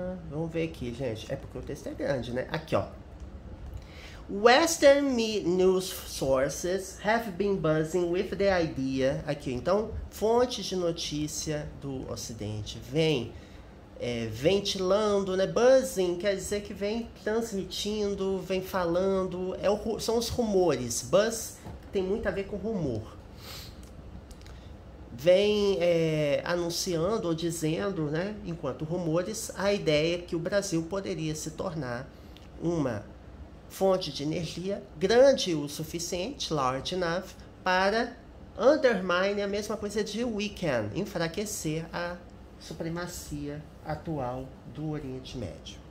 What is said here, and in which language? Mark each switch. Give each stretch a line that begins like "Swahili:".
Portuguese: Vamos ver aqui, gente. É porque o texto é grande, né? Aqui, ó.
English: Western news sources have been buzzing with the idea.
Portuguese: Aqui, então, fontes de notícia do Ocidente vem ventilando, né? Buzzing quer dizer que vem transmitindo, vem falando, são os rumores. Buzz tem muito a ver com rumor. Vem anunciando ou dizendo, né, enquanto rumores, a ideia que o Brasil poderia se tornar uma fonte de energia grande o suficiente,
English: large enough,
Portuguese: para undermine, a mesma coisa de weaken, enfraquecer a supremacia atual do Oriente Médio.